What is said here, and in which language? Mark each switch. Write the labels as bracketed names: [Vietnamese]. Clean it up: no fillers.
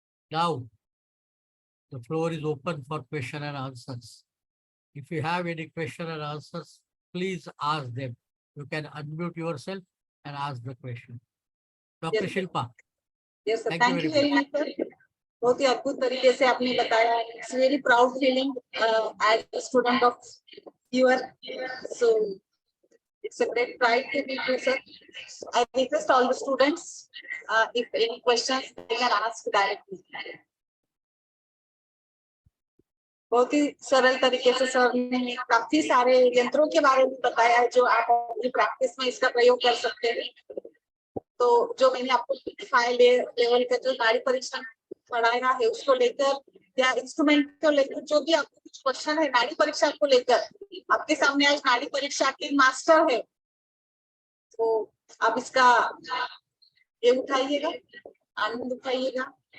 [English] Now, the floor is open for question and answers. If you have any question and answers, please ask them. You can unmute yourself and ask the question. Dr. Yes, Shilpa. Yes, sir. Thank you very much, sir. [Hindi] बहुत ही अद्भुत तरीके से आपने बताया. [English] It's very proud feeling as a student of your. So it's a great pride to be here, sir. I request all the students, if any questions, they can ask directly. [Hindi] बहुत ही सरल तरीके से सर ने काफी सारे यंत्रों के बारे में बताया है जो आप अपनी प्रैक्टिस में इसका प्रयोग कर सकते हैं. तो जो मैंने आपको फाइल लेवल का जो नाड़ी परीक्षा पढ़ाया है उसको लेकर या इंस्ट्रूमेंट को लेकर जो भी आपको कुछ क्वेश्चन है नाड़ी परीक्षा को लेकर, आपके सामने आज नाड़ी परीक्षा के मास्टर है, तो आप इसका ये उठाइएगा, आनंद उठाइएगा.